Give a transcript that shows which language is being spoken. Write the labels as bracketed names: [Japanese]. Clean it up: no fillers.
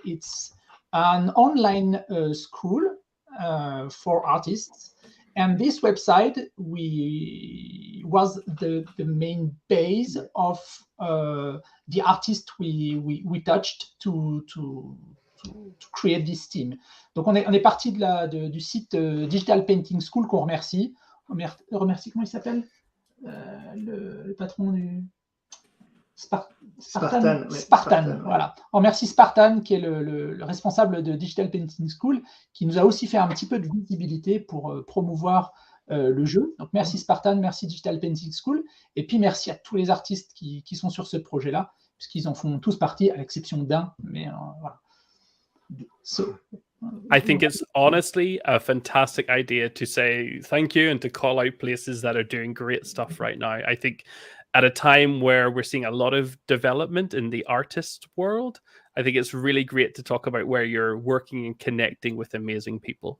[English] It's an online school for artists, and this website was the main base of the artist we touched to create this team. [French] Donc on est parti du site Digital Painting School qu'on remercie. On remercie, comment il s'appelle le patron du Spartan, voilà. On remercie Spartan qui est le responsable de Digital Painting School, qui nous a aussi fait un petit peu de visibilité pour promouvoir le jeu. Donc merci Spartan, merci Digital Painting School, et puis merci à tous les artistes qui sont sur ce projet-là, puisqu'ils en font tous partie, à l'exception d'un, mais voilà. [English] So, I think it's honestly a fantastic idea to say thank you and to call out places that are doing great stuff right now. I think at a time where we're seeing a lot of development in the artist world, I think it's really great to talk about where you're working and connecting with amazing people.